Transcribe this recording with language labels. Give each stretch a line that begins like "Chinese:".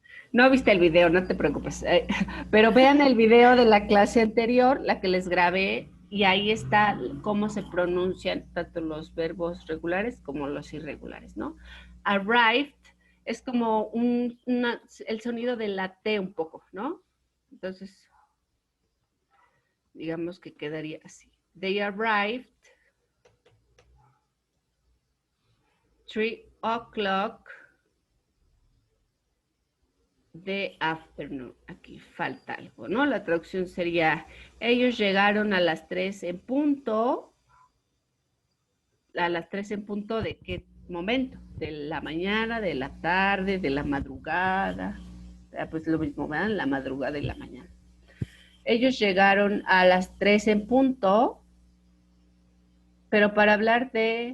Spanish: No viste el video, no te preocupes. Pero vean el video de la clase anterior, la que les grabé, y ahí está cómo se pronuncian tanto los verbos regulares como los irregulares, ¿no? Arrived es como el sonido de la T un poco, ¿no? Entonces, digamos que quedaría así.
English: They arrived 3 o'clock the afternoon.
Spanish: Aquí falta algo, ¿no? La traducción sería, ellos llegaron a las 3 en punto. ¿A las 3 en punto de qué momento? De la mañana, de la tarde, de la madrugada. Pues lo mismo, ¿verdad? La madrugada y la mañana. Ellos llegaron a las 3 en punto, pero para hablar de...